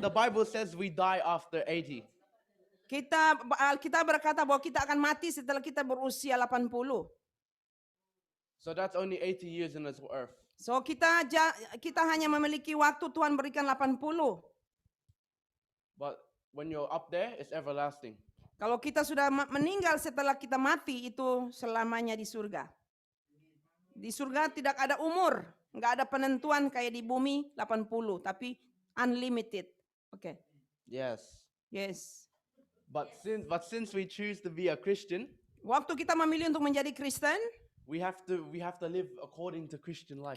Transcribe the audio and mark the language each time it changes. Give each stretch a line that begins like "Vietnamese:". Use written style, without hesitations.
English: The Bible says we die after 80.
Indonesian: Kita berkata bahwa kita akan mati setelah kita berusia 80.
English: So that's only 80 years in this earth.
Indonesian: So kita hanya memiliki waktu Tuhan berikan 80.
English: But when you're up there, it's everlasting.
Indonesian: Kalau kita sudah meninggal setelah kita mati itu selamanya di surga. Di surga tidak ada umur, nggak ada penentuan kayak di bumi 80, tapi unlimited. Oke.
English: Yes. Yes. But since we choose to be a Christian,
Indonesian: Waktu kita memilih untuk menjadi Kristen,
English: we have to live according to Christian life.